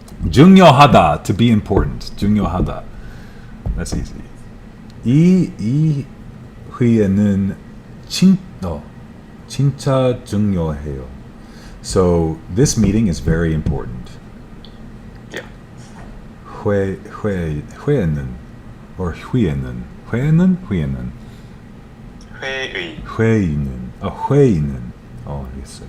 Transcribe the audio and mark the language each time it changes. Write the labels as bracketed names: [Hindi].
[English] 중요하다, to be important. 중요하다. That's easy. [Korean] 이 회의는 진짜 중요해요. [English] So this meeting is very important. Yeah. [Korean] 회의는 or 회의는 회의는 알겠어요.